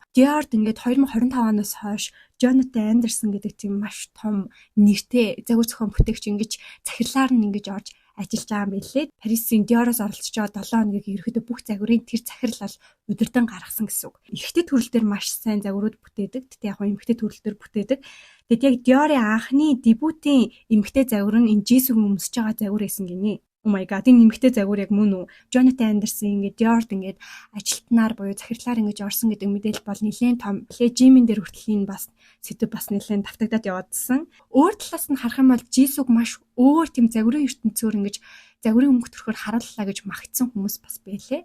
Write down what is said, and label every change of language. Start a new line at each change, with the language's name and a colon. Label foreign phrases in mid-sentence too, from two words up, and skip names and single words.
Mongolian: Dior-д ингээд 2025 оноос хойш Jonathan Anderson гэдэг тийм маш том нэртэй загвар зохион бүтээгч ингэж захирлаар нь ингэж орж ажиллаж байгаа юм билээ. Paris-ийн Dior-оос оролцож байгаа 7 хоногийг ерөөхдөө бүх загварын тэр захирал бол удирдан гаргасан гэсэн үг. Эрэгтэй төрөл дээр маш сайн загварууд бүтээдэг. Тэгтээ яг эмэгтэй төрөл дээр бүтээдэг. Тэгэд яг Dior-ын анхны дебютийн эмэгтэй загвар нь энэ Jisoo-гийн өмсөж байгаа загвар байсан гинэ.
English: Oh my god,
Mongolian: энэ эмэгтэй загвар яг мөн үү? Jonathan Anderson ингээд Dior-д ингээд ажилтнаар буюу захирлаар ингэж орсон гэдэг мэдээлэл бол нэлээд том. Jimmy дээр хүртэл энэ бас сэдв бас нэлээд давтагдаад яваадсан. Өөр талаас нь харах юм бол Jisoo маш өөр тийм загварын ертөнцөөр ингэж загварын өнгө төрхөөр харууллаа гэж магтсан хүмүүс бас байлээ.